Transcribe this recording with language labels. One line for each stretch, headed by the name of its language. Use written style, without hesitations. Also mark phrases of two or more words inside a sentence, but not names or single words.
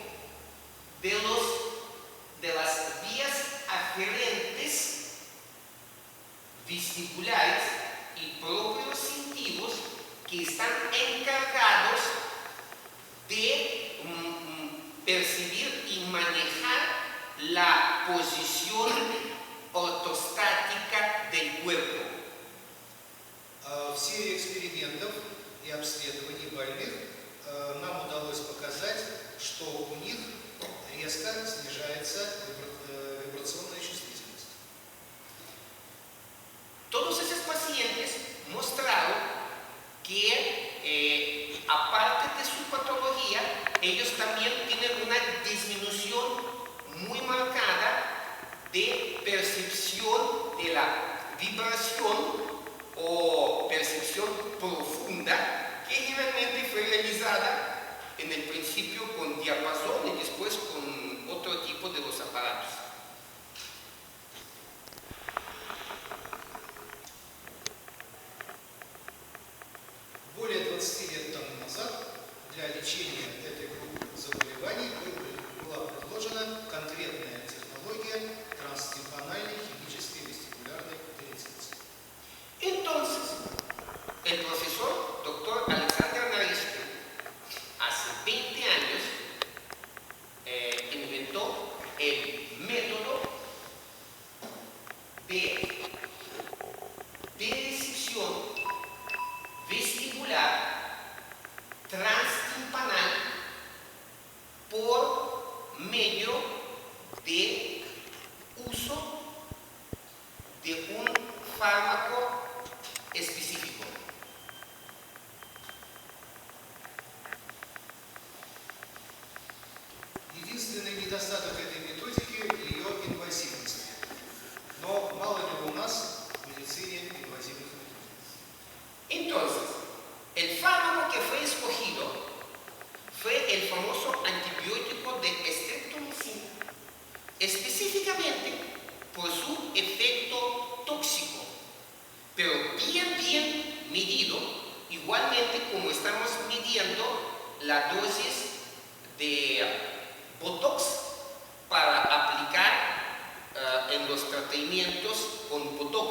Spanish: de las vías aferentes vestibulares y proprioceptivos que están encargados de percibir y manejar la posición ortostática del cuerpo.
Russian: В серии экспериментов и обследований больных нам удалось показать, что у них резко снижается вибрационная чувствительность.
Spanish: Todos esos pacientes mostraron que, aparte de su patología, ellos también tienen una disminución muy marcada de percepción de la vibración o percepción profunda, que generalmente fue realizada en el principio con diapasón y después con otro tipo de los aparatos.
Russian: Более 20 лет тому назад для лечения этой группы заболеваний была предложена конкретная технология транстимпанальной химической вестибулярной утилизации.
Spanish: Entonces, el profesor Dr. Alexander Nariskin, hace 20 años, inventó el método de decisión vestibular transtimpanal por medio de uso de un fármaco específico.
Russian: Единственный недостаток этой методики – ее инвазивность. Но мало ли у нас в медицине инвазивных методик.
Spanish: Entonces, el fármaco que fue escogido fue el famoso antibiótico de streptomicina. Específicamente pero bien medido, igualmente como estamos midiendo la dosis de Botox para aplicar en los tratamientos con Botox.